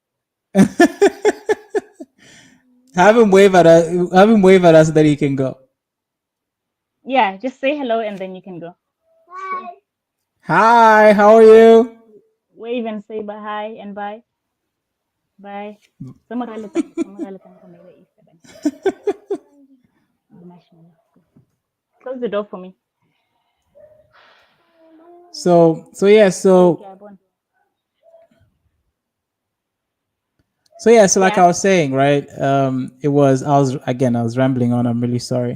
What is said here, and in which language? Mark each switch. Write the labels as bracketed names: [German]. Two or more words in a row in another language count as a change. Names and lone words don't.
[English] have him wave at us so that he can go. Yeah, just say hello and then you can go. Hi, how are you? Wave and say bye, hi and bye. Bye. Samagalitang ko may isa ba? Close the door for me. So yeah, Okay, so like yeah. I was saying, right? I was rambling on. I'm really sorry.